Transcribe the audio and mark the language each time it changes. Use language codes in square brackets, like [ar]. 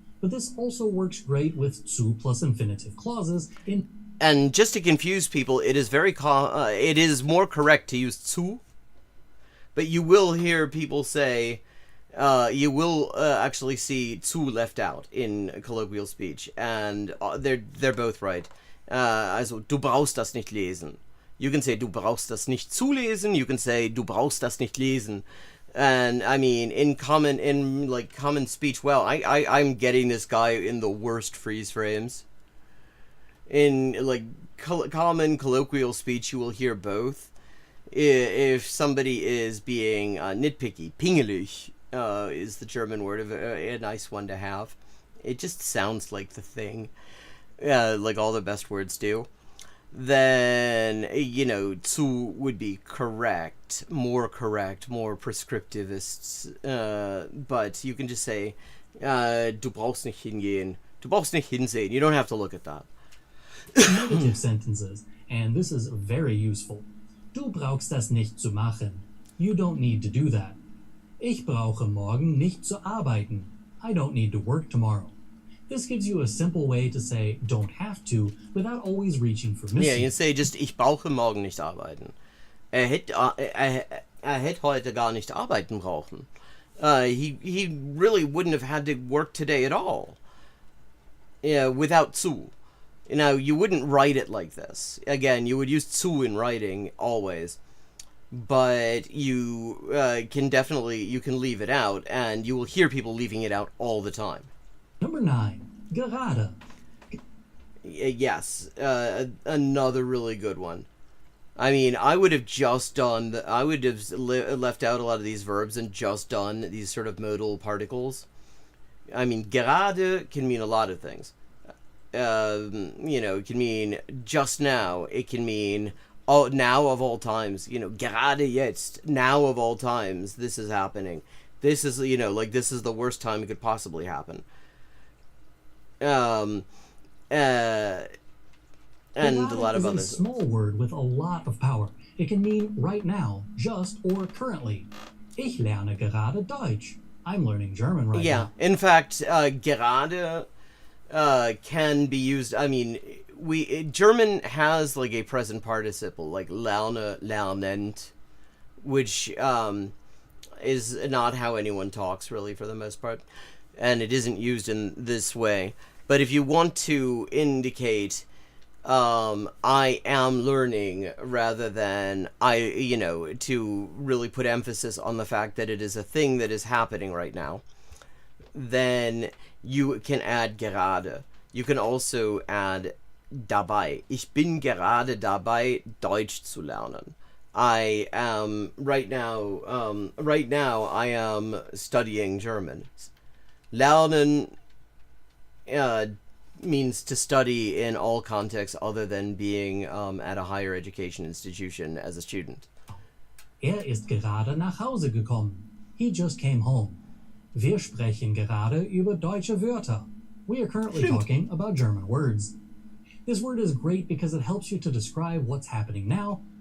[en] But this also works great with zu plus infinitive clauses in... And just to confuse people, it is it is more correct to use zu, but you will hear people say, you will actually see zu left out in colloquial speech, and they're both right. [de] Also, du brauchst das nicht lesen. [en] You can say, [de] du brauchst das nicht zu lesen. [en] You can say, [de] du brauchst das nicht lesen. [en] And I mean, in common speech, well, I'm getting this guy in the worst freeze frames. In, like, common colloquial speech, you will hear both. If somebody is being nitpicky, pingelig is the German word, of a nice one to have. It just sounds like the thing, like all the best words do. Then, zu would be correct, more prescriptivists. But you can just say, [de] du brauchst nicht hingehen, du brauchst nicht hinsehen. [en] You don't have to look at that. Negative sentences, and this is very useful. [de] Du brauchst das nicht zu machen. [en] You don't need to do that. [de] Ich brauche morgen nicht zu arbeiten. [en] I don't need to work tomorrow. This gives you a simple way to say don't have to without always reaching for missing. Yeah, you say just [de] ich brauche morgen nicht arbeiten. Hätte heute gar nicht arbeiten brauchen. [en] He really wouldn't have had to work today at all. Without zu. Now, you wouldn't write it like this. Again, you would use zu in writing, always. But you can leave it out, and you will hear people leaving it out all the time. Number 9, gerade. Yes, another really good one. I mean, I would have left out a lot of these verbs and just done these sort of modal particles. I mean, gerade can mean a lot of things. It can mean just now. It can mean now of all times. [de] Gerade jetzt, [en] now of all times, this is happening. This is, this is the worst time it could possibly happen. And a lot of others. others. It's a small word with a lot of power. It can mean right now, just, or currently. [de] Ich lerne gerade Deutsch. [en] I'm learning German right now. Yeah, in fact, gerade can be used. I mean, German has like a present participle, like lerne, lernend, which is not how anyone talks really for the most part, and it isn't used in this way. But if you want to indicate I am learning rather than to really put emphasis on the fact that it is a thing that is happening right now, then you can add gerade. You can also add dabei. [de] Ich bin gerade dabei, Deutsch zu lernen. [en] I am right now I am studying German. Lernen means to study in all contexts other than being at a higher education institution as a student. [de] Ist gerade nach Hause gekommen. [en] He just came home. [de] Wir sprechen gerade über deutsche Wörter. [en] We are currently talking about German words. This word is great because it helps you to describe what's happening now.